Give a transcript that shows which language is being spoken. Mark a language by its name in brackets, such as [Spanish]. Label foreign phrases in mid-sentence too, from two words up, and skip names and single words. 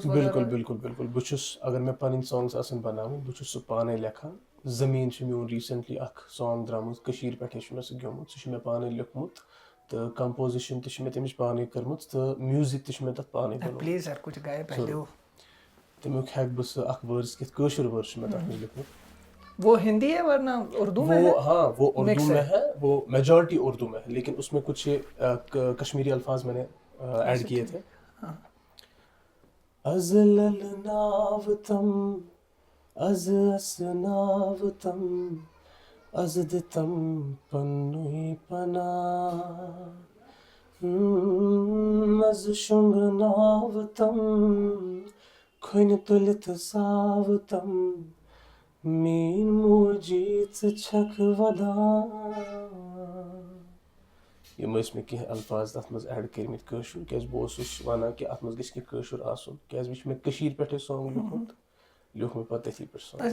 [Kashmiri] بِلکُل بہٕ چھُس اگر مےٚ پنٕنۍ سانگٕس آسن بناوٕنۍ بہٕ چھُس سُہ پانے لیکھان. زمیٖن چھُ میون ریٖسنٹلی اکھ سانگ درٛامٕژ کٔشیٖر پٮ۪ٹھے چھُ مےٚ سُہ گیومُت سُہ چھُ مےٚ پانے لیوٗکھمُت تہٕ کمپوزِشن تہِ چھِ مےٚ تمِچ پانے کٔرمٕژ تہٕ میوٗزِک تہِ چھُ مےٚ تتھ پانے بنومُت تمیُک ہٮ۪کہٕ بہٕ سُہ اکھ وٲرٕس کِتھ کٲشُر وٲرٕس چھُ مےٚ تتھ منٛز لیوٗکھمُت. [Urdu] وہ ہندی ہے ورنہ اردو میں ہے. ہاں وہ اردو میں ہے وہ میجورٹی اردو میں ہے لیکن اس میں کچھ کشمیری الفاظ میں نے ایڈ کیے تھے. [Kashmiri] از للناوتم از اسناوتم از دتم پنُے پنا از شۄنٛگناوتم کھۄنہِ تُلِتھ زاوتم میٛٲنۍ موجی ژٕ چھکھ ودان. یِم ٲسۍ مےٚ کینٛہہ الفاظ تتھ منٛز ایڈ کٔرمٕتۍ کٲشُر کیٛازِ بہٕ اوسُس ونان کہِ اتھ منٛز گژھِ کینٛہہ کٲشُر آسُن کیٛازِ مےٚ چھُ مےٚ کٔشیٖرِ پٮ۪ٹھے سانگ لیوٗکھمُت لیوٗکھ مےٚ پتہٕ تٔتھی پٮ۪ٹھ سانگ.